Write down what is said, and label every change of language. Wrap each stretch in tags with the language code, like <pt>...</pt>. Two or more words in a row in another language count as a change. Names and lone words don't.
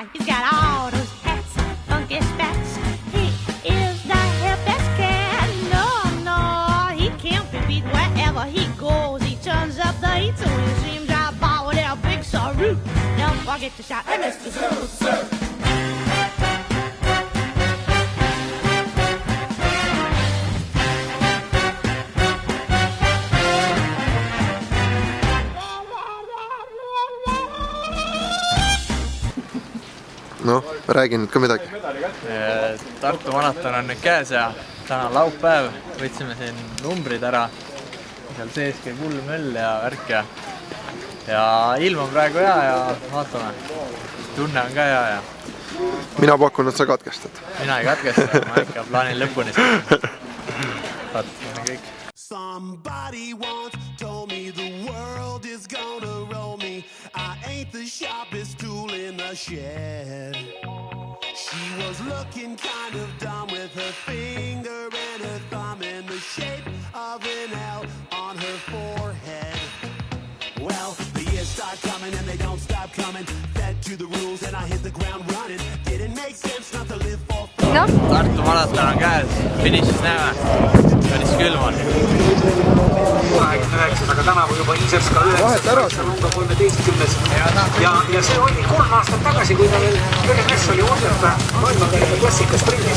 <en>He's got all those hats, funky spats. He is the hippest cat. No, no, he can't be beat wherever he goes. He turns up the heat, so when you see him drive by with that big sorrow, don't forget to shout, hey, Mr. Zoot Suit.</en> <et>Noh, räägi nüüd ka midagi. Tartu maraton on nüüd käes ja täna laupäev. Võtsime siin numbrid ära. Seal sees käib hull möll ja värk ja ilm on praegu hea ja vaatame. Tunne on ka hea ja... Mina pakun, et sa katkestad. Mina ei katkesta, ma ikka plaanin lõpuni seda. Vaatame kõik.</et> <en>Somebody once told me the world is gonna roll me. I ain't the sharpest tool in the shed. She was looking kind of dumb with her finger and her thumb in the shape of an L on her forehead. Well, the years start coming and they don't stop coming. Fed to the rules and I hit the ground running. Didn't make sense not to live for fun.</en> <et>No? Tartu maraton on käes, finišis näeme. Päris külm on. 29, aga tänavu juba Iiserska 9, number 13. Ja see oli 3 aastat tagasi, kui ta veel Jürgen Mess oli ohjata maailmakarika klassika sprindis.</et>